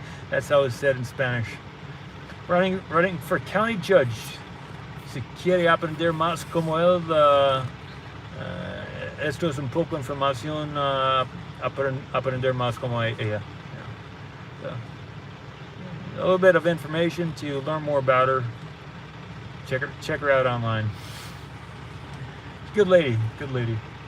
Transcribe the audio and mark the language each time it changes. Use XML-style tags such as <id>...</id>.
<en>That's how it's said in Spanish. Running for county judge.</en> <es>Si quiere aprender más como él, esto es un poco información, aprender más como ella.</es> <en>Yeah. So, a little bit of information to learn more about her. Check her out online. Good lady, good lady.</en>